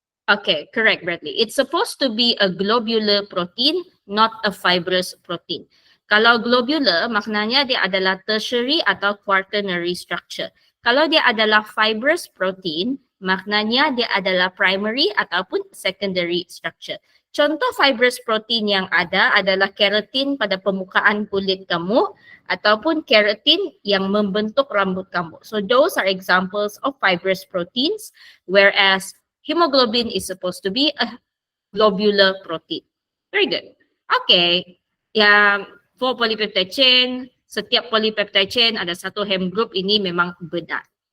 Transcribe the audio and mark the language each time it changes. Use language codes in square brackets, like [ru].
[en] Okay, correct, Bradley. It's supposed to be a globular protein, not a fibrous protein. [ms] Kalau globular, maknanya dia adalah tertiary atau quaternary structure. Kalau dia adalah fibrous protein, maknanya dia adalah primary ataupun secondary structure. Contoh fibrous protein yang ada adalah keratin pada permukaan kulit kamu ataupun keratin yang membentuk rambut kamu. [en] So those are examples of fibrous proteins, whereas hemoglobin is supposed to be a globular protein. Very good. [ms] Okay. Yang 4 polypeptide chain, setiap polypeptide chain ada 1 hem group, ini memang benar.